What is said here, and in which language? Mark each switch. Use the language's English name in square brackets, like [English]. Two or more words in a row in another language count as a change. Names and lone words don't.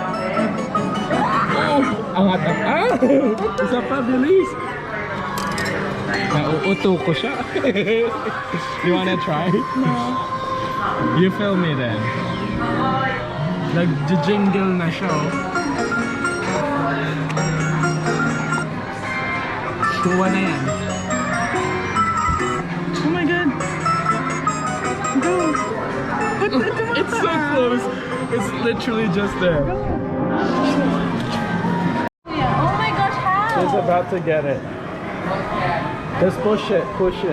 [Filipino] Angat na. Ah! Isa pa, bilis. Nauuto ko siya. [English] You wanna try? No. You film me then. [Filipino] Nag-jingle na siya. Kuha na yan. [English] Oh my god. Go. It's so close. It's literally just there. Oh my gosh, how? She's about to get it. Just push it, push it.